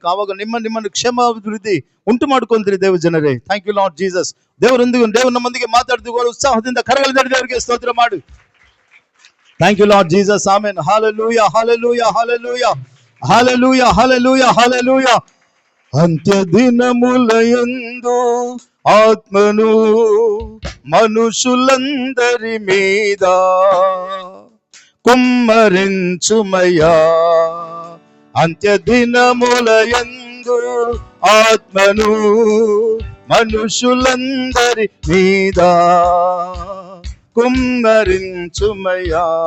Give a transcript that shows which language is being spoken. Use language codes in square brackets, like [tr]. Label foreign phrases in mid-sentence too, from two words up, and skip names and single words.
[kn] ಆವಾಗ ನಿಮ್ಮನ್ನು ಕ್ಷೇಮಾಭಿವೃದ್ಧಿ ಉಂಟು ಮಾಡ್ಕೊಂತೀರಿ ದೇವ ಜನರೇ. [en] thank you Lord Jesus. [kn] ದೇವರು ನಮ್ಮೊಂದಿಗೆ ಮಾತಾಡ್ತೀವಿ. ಉತ್ಸಾಹದಿಂದ ಕರಗಲಿದ್ದಾರೆ ದೇವರಿಗೆ ಸ್ತೋತ್ರ ಮಾಡು. [en] thank you Lord Jesus. [kn] ಆಮೆನ್. ಹಾಲೆಲೂಯಾ, ಹಾಲೆಲೂಯಾ, ಹಾಲೆಲೂಯಾ, ಹಾಲೆಲೂಯಾ, ಹಾಲೆಲೂಯಾ, ಹಾಲೆಲೂಯಾ. [te] ಅಂತ್ಯ ದಿನములయందు ఆత్మను మనుషులందరి మీద కుమ్మరించుమయ్యా. అంత్య దినములయందు ఆత్మను మనుషులందరి మీద కుమ్మరించుమయ్యా.